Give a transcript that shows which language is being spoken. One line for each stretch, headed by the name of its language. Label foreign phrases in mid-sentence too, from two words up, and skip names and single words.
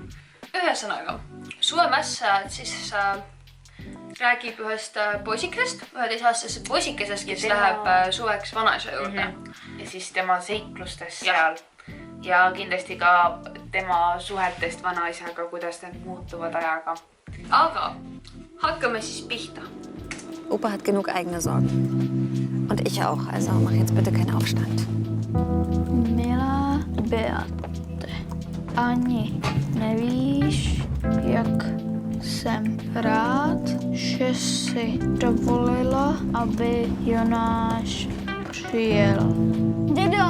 Estonian: Ühesõnaga, Suvemässajad siis räägib ühest poisikesest, 11-aastasest poisikesest, kes läheb suveks vanaisa juurde. Ja siis tema seiklustest seal. Ja kindlasti ka tema suhetest vanaisaga, kuidas need muutuvad ajaga. Aga hakkame siis pihta.
German: Opa hat genug eigene Sorgen. Und ich auch, also mach jetzt bitte keinen Aufstand.
Czech: Milá Beate, ani nevíš, jak jsem rád, že si dovolila, aby Jonáš přijel. Dědo!